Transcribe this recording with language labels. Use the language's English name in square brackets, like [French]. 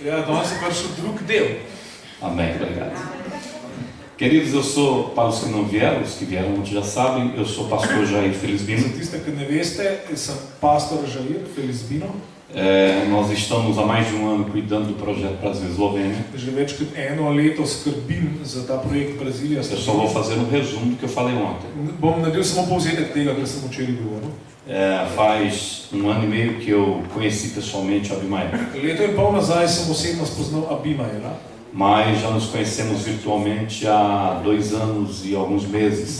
[Slovenian] Ja, danes je prišel drug del. [Portuguese] Amém, obrigado. Queridos, eu sou, para os que não vieram, os que vieram ontem já sabem, eu sou pastor Jair [Slovenian] Za [Portuguese] Felizbino. [Slovenian] tiste, ki ne veste, sem pastor Jair Felizbino. [Portuguese] Nós estamos há mais de um ano cuidando do projeto Brasil-Eslovênia. [Slovenian] Že več kot eno leto skrbim za ta projekt Brazilija. [Portuguese] Eu só vou fazer um resumo do que eu falei ontem. [Slovenian] Bom naredil samo povzetek tega, kar sem včeraj govoril. [Portuguese] Faz 1 ano e meio que eu conheci pessoalmente o Abimael, [Slovenian] Leto in pol nazaj sem osebno spoznal Abimaela. [Portuguese] mas já nos conhecemos virtualmente há 2 anos e alguns meses.